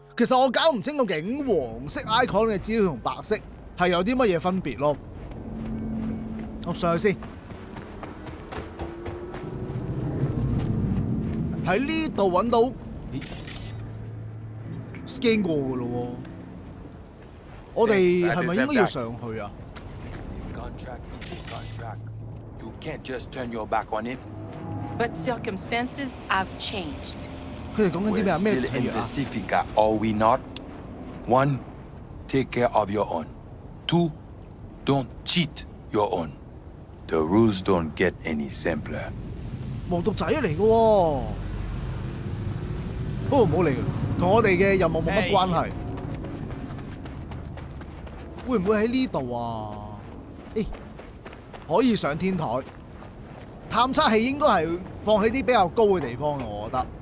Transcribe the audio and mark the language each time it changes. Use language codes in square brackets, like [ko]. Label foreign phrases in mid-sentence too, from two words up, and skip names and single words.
[yue] 其實我搞唔清究竟黃色 icon 嘅資料同白色係有啲乜嘢分別咯。我上去先。喺呢度揾到，咦 ，scan 過㗎咯喎。我哋係咪應該要上去啊 [en] ？Contract is a contract. You can't just turn your back on it. But circumstances have changed. [yue] 佢哋講緊啲咩啊？咩 [en] We're still [yue] 契 [en] in [yue] 約啊？ [en] Pacifica, are we not? One, take care of your own. Two, don't cheat your own. The rules don't get any simpler. [yue] 無毒仔嚟嘅喎，不過唔好理佢，同我哋嘅任務冇乜關係。會唔會喺呢度啊？誒，可以上天台。探測器應該係放喺啲比較高嘅地方嘅，我覺得。